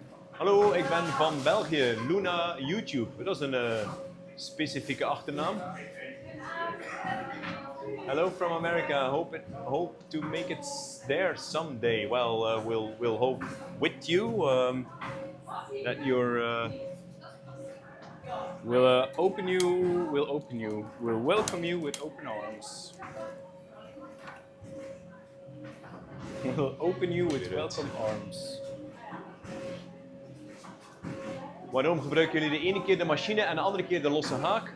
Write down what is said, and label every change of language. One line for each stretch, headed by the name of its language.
Dutch: Hallo, ik ben van België, Luna YouTube. Dat is een specifieke achternaam.
English: Hello from America. Hope to make it there someday. Well, we'll hope with you that you're. We'll open you. We'll welcome you with open arms. We'll open you with welcome arms.
Dutch: Waarom gebruiken jullie de ene keer de machine en de andere keer de losse haak?